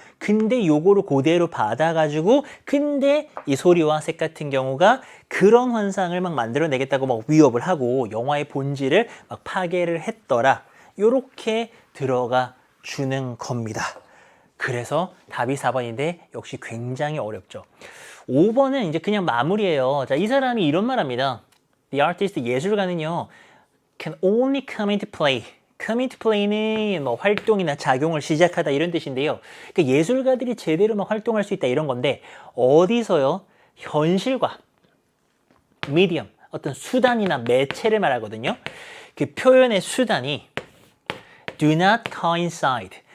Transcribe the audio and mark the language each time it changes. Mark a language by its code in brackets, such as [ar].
[ko] 근데 요거를 그대로 받아가지고, 근데 이 소리와 색 같은 경우가 그런 환상을 막 만들어내겠다고 막 위협을 하고 영화의 본질을 막 파괴를 했더라. 요렇게 들어가 주는 겁니다. 그래서 답이 4번인데 역시 굉장히 어렵죠. 5번은 이제 그냥 마무리예요. 자, 이 사람이 이런 말 합니다. [en] The artist, [ko] 예술가는요, [en] can only come into play. come into play [ko] 는 뭐 활동이나 작용을 시작하다 이런 뜻인데요. 그러니까 예술가들이 제대로 막 활동할 수 있다 이런 건데, 어디서요? 현실과 medium, 어떤 수단이나 매체를 말하거든요. 그 표현의 수단이 [en] do not coincide.